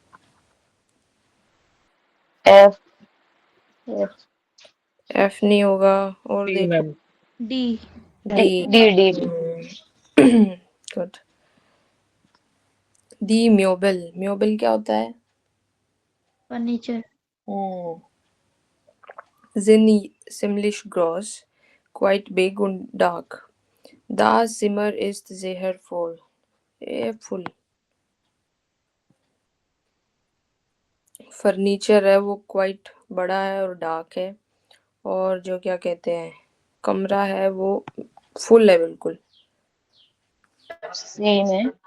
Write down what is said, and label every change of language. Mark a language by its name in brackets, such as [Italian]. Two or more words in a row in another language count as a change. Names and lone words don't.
[Hindi] F. F. एफ नहीं होगा, और D देखो। मैम। D. डी। D. D. D. [German] गुड। die Möbel. [Hindi] म्योबल क्या होता है? Furniture. [German] Sind ziemlich groß, [English] quite big [German] und dark. Das Zimmer ist sehr voll. [Hindi] फुल। फर्नीचर है वो क्वाइट बड़ा है और डार्क है। और जो क्या कहते हैं कमरा है वो फुल है बिल्कुल। सेम है।